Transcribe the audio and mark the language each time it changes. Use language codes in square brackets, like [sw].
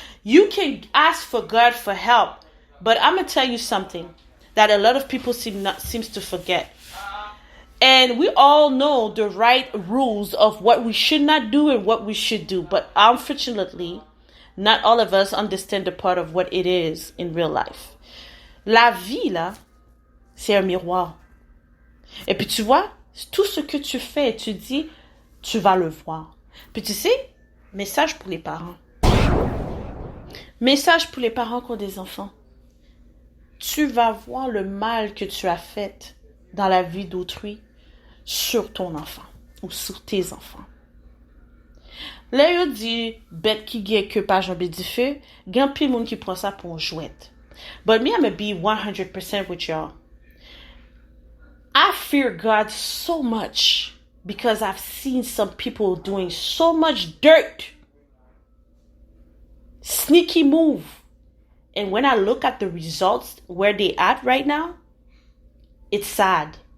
[en] You can ask for God for help. But I'm going to tell you something that a lot of people seems to forget. And we all know the right rules of what we should not do and what we should do. But unfortunately, not all of us understand the part of what it is in real life. [fr] La vie, là, c'est un miroir. Et puis tu vois, tout ce que tu fais et tu dis, tu vas le voir. Puis tu sais, message pour les parents. Message pour les parents qui ont des enfants. Tu vas voir le mal que tu as fait dans la vie d'autrui sur ton enfant ou sur tes enfants. Là, yo dit, bête qui gagne que pas jambe du feu, gagne pile monde qui prend ça pour un jouet. [en] But me, I'm gonna be 100% with y'all. I fear God so much because I've seen some people doing so much dirt. Sneaky move. And when I look at the results where they at right now, it's sad.